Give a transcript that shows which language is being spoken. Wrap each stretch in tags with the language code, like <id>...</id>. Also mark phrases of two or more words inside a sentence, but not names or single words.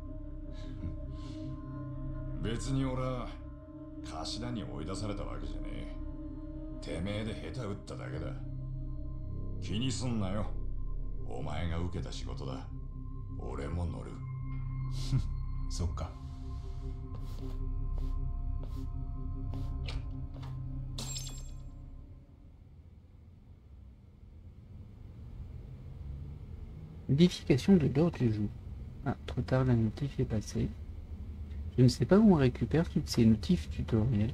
<ja>別に俺は頭に追い出されたわけじゃねえ。てめえで下手打っただけだ。気にすんなよ。お前が受けた仕事だ。俺も乗る。そっか。</ja> <fr>Modification de l'ordre du jour. Ah, trop tard, la notif est passée. Je ne sais pas où on récupère toutes ces notifs tutoriels.</fr>